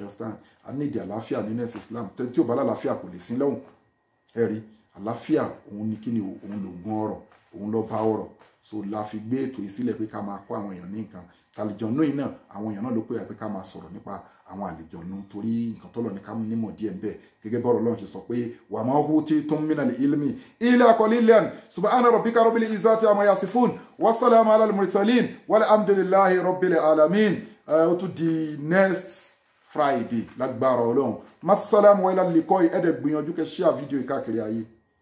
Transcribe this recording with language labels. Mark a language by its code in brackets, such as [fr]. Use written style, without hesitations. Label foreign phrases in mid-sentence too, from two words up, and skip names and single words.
[yo] understand a ní ìdí àlàáfíà nínú ẹ̀sìn Islam tẹ́ni tí ò bá lálàáfíà kò lè sin lọ́hùn ẹ̀rí àlàáfíà òun ni kíni òun lògùn ọrọ̀ òun ló bá ọrọ̀ so la fi gbé ètò yìí sílẹ̀ pé ká máa kọ́ àwọn èèyàn ní nǹkan tàlìjọ̀nú yìí náà àwọn èèyàn náà ló pé ká máa sọ̀rọ̀ nípa àwọn àlìjọ̀nú torí nǹkan tọ́lọ̀ ní ká mú nímọ̀ díẹ̀ ńbẹ̀ gẹ́gẹ́ bọ́rọ̀ Ọlọ́run ṣe sọ pé [ar] وما أوتيتم من العلم إلا قليلا سبحان ربك رب العزة عما يصفون وسلام على المرسلين والحمد لله رب العالمين [yo] ó tún di [en] next Friday [yo] lágbára Ọlọ́run [ar] مع السلامة وإلى اللقاء [yo] ẹ̀dẹ̀ gbìyànjú kẹ́ share fídíò káàkiri ayé.